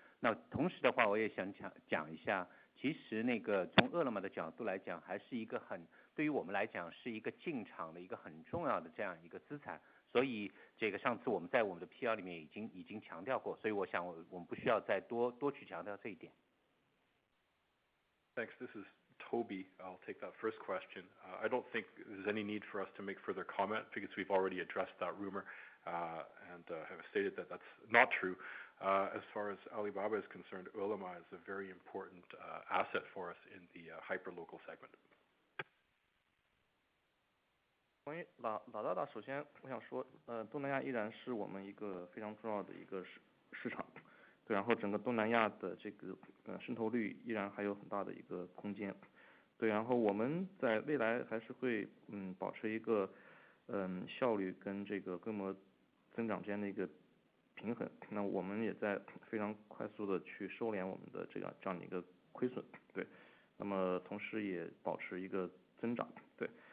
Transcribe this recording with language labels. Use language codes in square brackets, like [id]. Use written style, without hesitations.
[zh] 那同时的话，我也想讲一下，其实那个从饿了么的角度来讲，还是一个对于我们来讲是一个进场的一个很重要的这样一个资产。所以这个上次我们在我们的 PR 里面已经强调过，所以我想我们不需要再多去强调这一点。 [en] Thanks. This is Toby. I'll take that first question. I don't think there's any need for us to make further comment because we've already addressed that rumor and have stated that that's not true. As far as Alibaba is concerned, Ele.me is a very important asset for us in the hyperlocal segment. [zh] 关于Lazada，首先我想说，东南亚依然是我们一个非常重要的一个市场，对，然后整个东南亚的这个渗透率依然还有很大的一个空间，对，然后我们在未来还是会保持一个效率跟这个规模增长之间的一个平衡，那我们也在非常快速的去收敛我们的这样的一个亏损，对，那么同时也保持一个增长，对，